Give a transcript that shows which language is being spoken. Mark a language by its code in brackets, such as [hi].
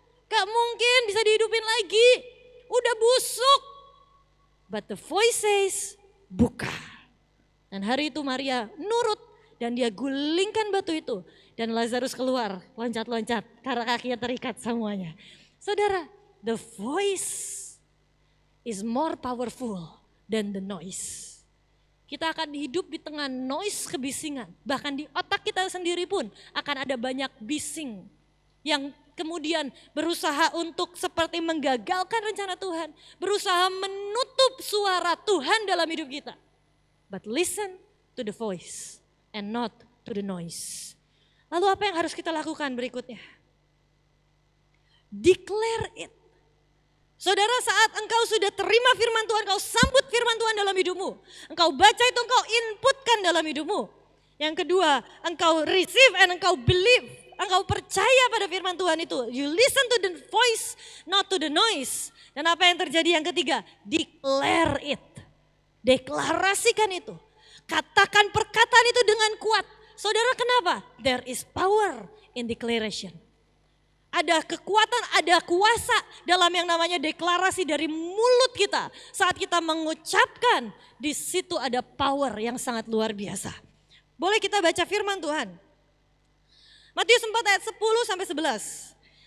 [id] Gak mungkin bisa dihidupin lagi. Udah busuk. [en] But the voice says, [id] buka. Dan hari itu Maria nurut dan dia gulingkan batu itu. Dan Lazarus keluar, loncat-loncat karena kakinya terikat semuanya. Saudara, [en] the voice is more powerful than the noise. [id] Kita akan hidup di tengah noise kebisingan. Bahkan di otak kita sendiri pun akan ada banyak bising yang kemudian berusaha untuk seperti menggagalkan rencana Tuhan. Berusaha menutup suara Tuhan dalam hidup kita. [en] But listen to the voice and not to the noise. [id] Lalu apa yang harus kita lakukan berikutnya? [en] Declare it. [id] Saudara, saat engkau sudah terima firman Tuhan, engkau sambut firman Tuhan dalam hidupmu. Engkau baca itu, engkau inputkan dalam hidupmu. Yang kedua, engkau [en] receive and [id] engkau [en] believe. [id] Engkau percaya pada firman Tuhan itu. [en] You listen to the voice, not to the noise. [id] Dan apa yang terjadi yang ketiga? [en] Declare it. [id] Deklarasikan itu. Katakan perkataan itu dengan kuat. Saudara, kenapa? [en] There is power in declaration. [id] Ada kekuatan, ada kuasa dalam yang namanya deklarasi dari mulut kita. Saat kita mengucapkan, di situ ada power yang sangat luar biasa. Boleh kita baca firman Tuhan? Matius 4 ayat 10 sampai 11.